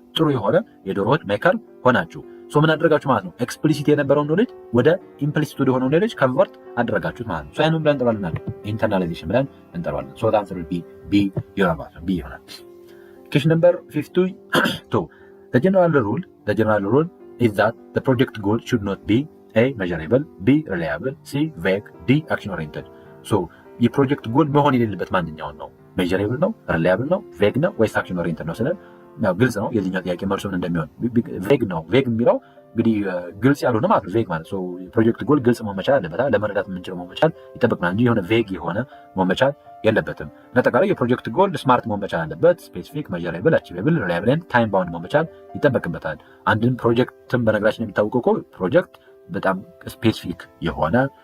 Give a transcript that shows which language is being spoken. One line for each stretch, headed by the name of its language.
Amharic: ጥሩ የሆነ የዶሮ ወጥ ሜከር ሆናችሁ። ሶ ምን አደረጋችሁ ማለት ነው? ኤክስፕሊሲት የነበረውን ኖሌጅ ወደ ኢምፕሊሲት ወደ ሆነው ኖሌጅ ከንቨርት አደረጋችሁት ማለት ነው። ሶ ያንን ብለን እንጠራለን ኢንተርናላይዜሽን ብለን እንጠራለን።
English: ሶ ዘ አንሰር ዊል ቢ
Amharic: ይሆናል።
English: Question number 52. The general rule is that the project goal should not be A. measurable, B. reliable, C. vague, D. action oriented.
Amharic: So የፕሮጀክት ጎል መሆን የሌለበት ማንኛውን ነው? ሜዠሬብል ነው? ሪላያብል ነው? ቬግ ነው ወይስ አክሽን ኦሪየንትድ ነው ስንል ግልጽ ነው የዚህኛው ጥያቄ መልሱ ምን እንደሚሆን። ቬግ ነው። ቬግ የሚለው እንግዲህ ግልጽ ያልሆነ ማለት ነው። ቬግ ማለት ሶ የፕሮጀክት ጎል ግልጽ መሆን መቻል አለበት፣ ለመረዳት የምንችለው መሆን መቻል ይጠበቅናል እንጂ የሆነ ቬግ የሆነ መሆን መቻል የለበትም። በአጠቃላይ የፕሮጀክት ጎል ስማርት መሆን መቻል አለበት። ስፔሲፊክ፣ ሜዠሬብል፣ አቺቬብል፣ ሪላያብል ኤንድ ታይም ባውንድ መሆን መቻል ይጠበቅበታል። አንድን ፕሮጀክትን በነገራችን የሚታወቀው እኮ ፕሮጀክት በጣም ስፔሲፊክ የሆነ